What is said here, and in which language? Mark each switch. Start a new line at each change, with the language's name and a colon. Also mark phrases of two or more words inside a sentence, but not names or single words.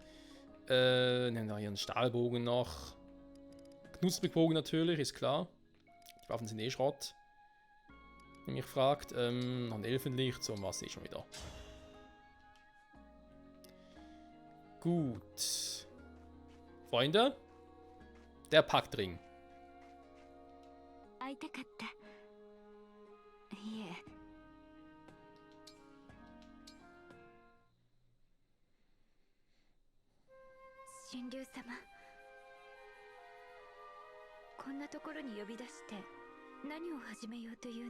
German: Nehmen wir hier einen Stahlbogen noch. Knusprigbogen natürlich, ist klar. Die Waffen sind eh Schrott. Wenn mich fragt. Noch ein Elfenlicht, so was eh schon wieder. Gut. Freunde, der Paktring.
Japanese: 会いたかった。いえ。神竜様。こんなところに呼び出して何を始めようというの？